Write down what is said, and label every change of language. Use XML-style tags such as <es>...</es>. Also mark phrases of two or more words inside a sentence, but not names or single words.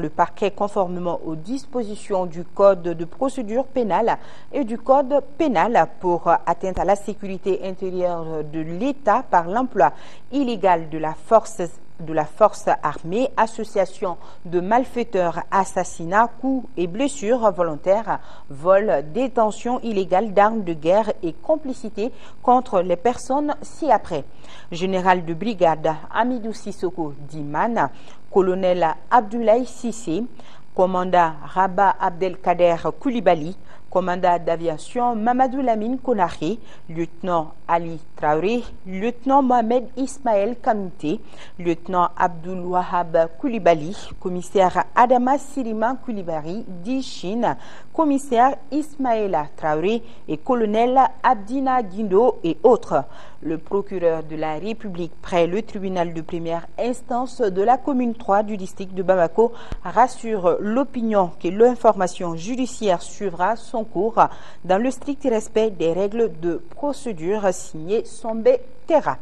<fr>le parquet conformément aux dispositions du Code de procédure pénale et du Code pénal pour atteinte à la sécurité intérieure de l'État par l'emploi illégal de la force armée, association de malfaiteurs, assassinats, coups et blessures volontaires, vol, détention illégale d'armes de guerre et complicité contre les personnes ci-après. Général de brigade Amidou Sissoko Dimane, colonel Abdoulaye Sissé, commandant Rabat Abdelkader Koulibaly, commandant d'aviation Mamadou Lamine Konaré, lieutenant Ali Traoré, lieutenant Mohamed Ismaël Kanouté, lieutenant Abdoul Wahab Koulibaly, commissaire Adama Sirima Koulibaly d'Ichine, commissaire Ismaëla Traoré et colonel Abdina Guindo et autres. Le procureur de la République près le tribunal de première instance de la commune 3 du district de Bamako rassure l'opinion que l'information judiciaire suivra son cours dans le strict respect des règles de procédure signées Sombe Terra.</fr>